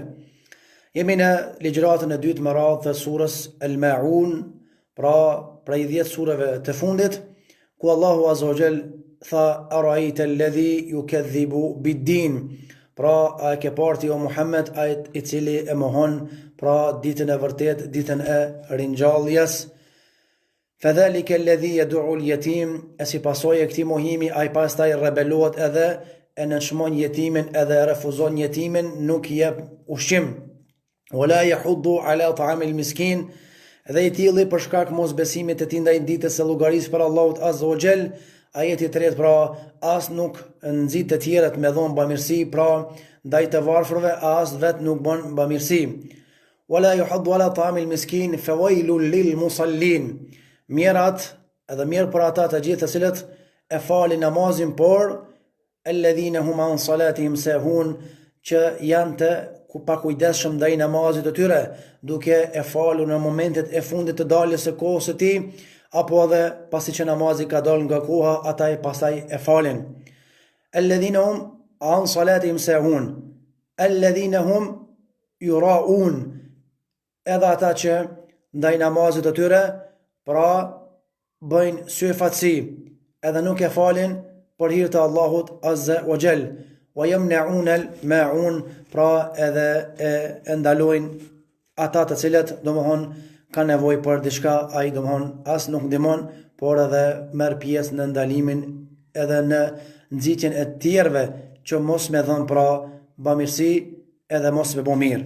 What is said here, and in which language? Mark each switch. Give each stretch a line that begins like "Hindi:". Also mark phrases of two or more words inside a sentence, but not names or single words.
Albanian: Jemi në ligjëratën e dytë me radhë të surës Maun, pra prej 10 sureve të fundit, ku Allahu
Arabic: عز وجل
Albanian: tha
Arabic: أرأيت الذي يكذب بالدين,
Albanian: pra a ke parti o Muhammed ai i cili e mohon pra ditën e vërtet, ditën e ringjalljes.
Arabic: فذلك الذي يدعو اليتيم
Albanian: si pasojë e këtij mohimi ai pastaj rebelohet edhe e nënçmon jetimin edhe refuzon jetimin, nuk jep ushqim.
Arabic: ولا يحض على طعام المسكين,
Albanian: dhe i tilli për shkak mos besimit të tij ndaj ditës së llogarisë për Allahut
Arabic: عز وجل.
Albanian: Ajeti i tretë, pra as nuk nxit të tjerët me dhon bamirësi, pra ndaj të varfërve as vet nuk bën bamirësi.
Arabic: ولا يحض على طعام المسكين فويل للمصلين.
Albanian: Mjerat edhe mirë për ata të gjithë të cilët e falin namazin, por
Arabic: الذين هم عن صلاتهم ساهون,
Albanian: që janë të pakujdesshëm ndaj namazit të tyre, duke e falur në momentet e fundit të daljes së kohës së tij, apo edhe pasi që namazi ka dalë nga koha, ata pastaj e falin.
Arabic: الذين هم عن صلاتهم ساهون الذين هم يراءون,
Albanian: edhe ata që ndaj namazit të tyre pra bëjnë syfatësi edhe nuk e falin për hir të Allahut
Arabic: عز وجل. ويمنعون الماعون,
Albanian: pra edhe e ndalojnë ata të cilët domthon kanë nevojë për diçka, ai domthon as nuk ndihmon, por edhe merr pjesë në ndalimin edhe në nxitjen e tjerëve që mos me dhën pra bamirësi edhe mos me bë mirë.